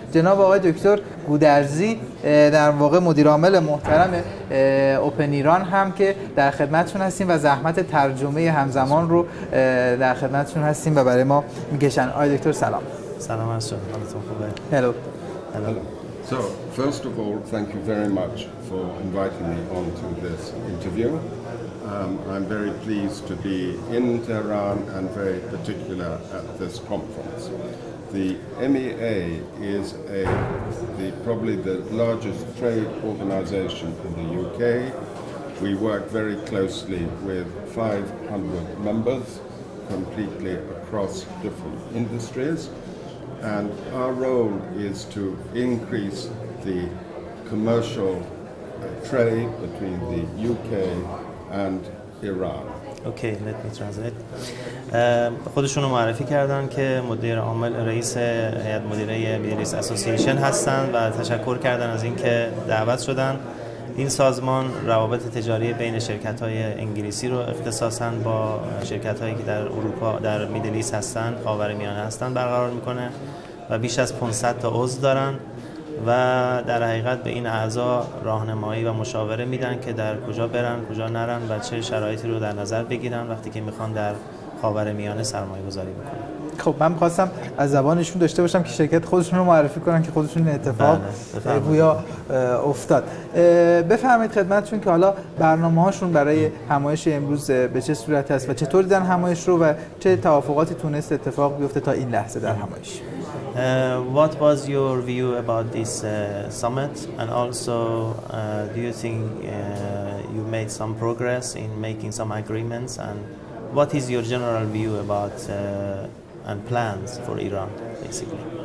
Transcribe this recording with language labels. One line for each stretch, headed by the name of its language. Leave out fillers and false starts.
Persian: جناب آقای دکتر گودرزی در واقع مدیر عامل محترم اوپن ایران هم که در خدمتشون هستیم و زحمت ترجمه همزمان رو در خدمتشون هستیم و برای ما میکشن. آقای دکتر سلام. سلام از شما. حالتون خوبه؟
English: Hello. Hello. So, first of all, thank you very much for inviting me on to this interview. I'm very pleased to be in Tehran and very particular at this conference. The MEA is probably the largest trade organization in the UK. We work very closely with 500 members completely across different industries. And our role is to increase the commercial trade between the UK and Iran. Okay, let me translate.
Persian: خودشون رو معرفی کردن که مدیر عامل رئیس هیئت مدیره میدل ایست اسوسییشن هستن و تشکر کردن از اینکه دعوت شدن. این سازمان روابط تجاری بین شرکت‌های انگلیسی رو اختصاصاً با شرکت‌هایی که در اروپا در میدل ایست هستن، خاورمیانه هستن برقرار میکنه و بیش از 500 تا عضو دارن و در حقیقت به این اعضا راهنمایی و مشاوره میدن که در کجا برن، کجا نرن و چه شرایطی رو در نظر بگیرن وقتی که میخوان در خاورمیانه سرمایه‌گذاری بکنن. خب من می‌خواستم از زبانشون داشته باشم که شرکت خودشون رو معرفی کنن که خودشون اتفاق گویا افتاد. بفرمایید خدمتشون که حالا برنامه‌هاشون برای همایش امروز به چه صورت است و چطور دیدن همایش رو و چه توافقاتی تونست اتفاق بیفته تا این لحظه در همایش.
English: What was your view about this summit, and also do you think you made some progress in making some agreements, and what is your general view about and plans for Iran, basically?